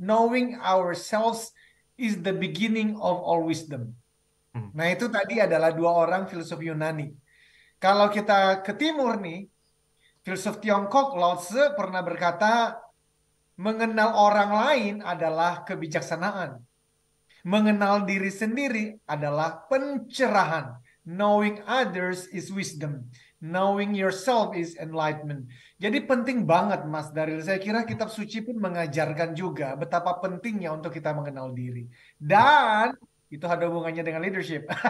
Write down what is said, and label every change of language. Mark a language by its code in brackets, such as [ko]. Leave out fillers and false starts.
[en] Knowing ourselves is the beginning of all wisdom. [id] Nah, itu tadi adalah 2 orang filsuf Yunani. Kalau kita ke timur nih, filsuf Tiongkok Lao Tzu pernah berkata, mengenal orang lain adalah kebijaksanaan. Mengenal diri sendiri adalah pencerahan. [en] Knowing others is wisdom. Knowing yourself is enlightenment. [id] Jadi penting banget Mas Daryl. Saya kira kitab suci pun mengajarkan juga betapa pentingnya untuk kita mengenal diri. Dan itu ada hubungannya dengan leadership.